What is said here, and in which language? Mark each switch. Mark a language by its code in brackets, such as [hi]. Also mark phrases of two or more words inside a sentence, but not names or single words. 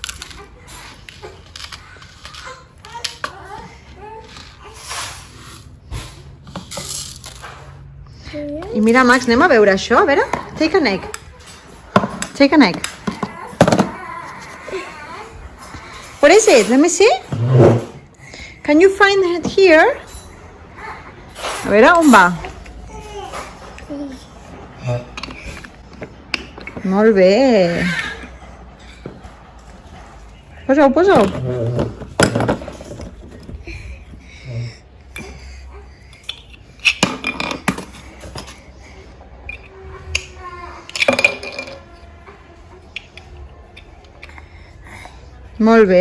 [ca] I mira, Max, anem a veure això, a veure. [en] Take an egg. Take an egg. What is it? Let me see. Can you find it here? [ca] A veure, on va? Molt bé. Posa-ho, posa-ho. Molt bé.